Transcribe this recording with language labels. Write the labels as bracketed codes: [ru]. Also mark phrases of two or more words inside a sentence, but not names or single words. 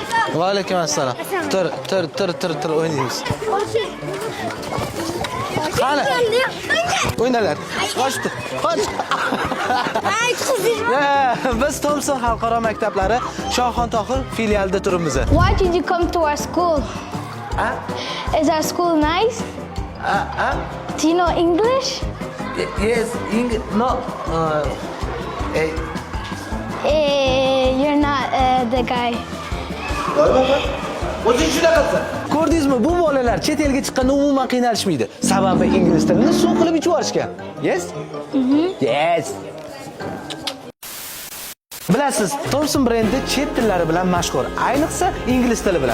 [uz] Va alaykum assalom. Tur o'ynaymiz. Qani? O'ynalar. Qochdi. Qoch. Biz Thompson xalqaro maktablari Shoxontohir filialida turibmiz. [en] Why did you come to our school? Is our school nice? Do you know English? Yes, no. You're not the guy. [uz] O'zing shunaqasan. Ko'rdingizmi, bu bolalar chet elga chiqqanda umuman qiynalishmaydi. Sababi ingliz tilini suv qilib ichib yuborishgan. [en] Yes? Yes. [uz] Bilasiz, Thompson brendi chet tillari bilan mashhur, ayniqsa ingliz tili bilan.